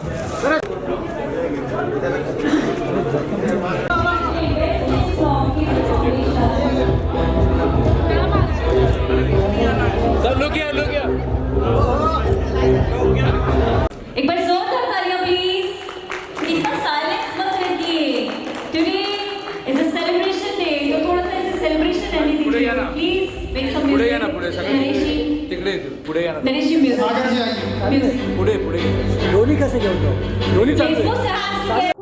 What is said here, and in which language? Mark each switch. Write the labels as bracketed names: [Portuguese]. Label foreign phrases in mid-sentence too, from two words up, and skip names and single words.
[Hindi] सब लोग क्या एक बार जोरदार तालियां प्लीज. इतना साइलेंस मत रखिए. [English] Today is a celebration day [Hindi] तो थोड़ा सा ऐसे सेलिब्रेशन रहने [Marathi] पुढे [Hindi] दीजिए [Marathi] या ना. [English] Please. Make some पुढे या म्यूजिक. [Marathi] ना पुढे नरेश सगळे जी तिकडे पुढे या ना [Hindi] नरेश जी म्यूजिक. सागर जी आइए. म्यूजिक. [Marathi] पुढे पुढे दोन्ही कसे घेऊन जाऊ दोन्ही चालते [Hindi] फेसबुक से [English] hands together.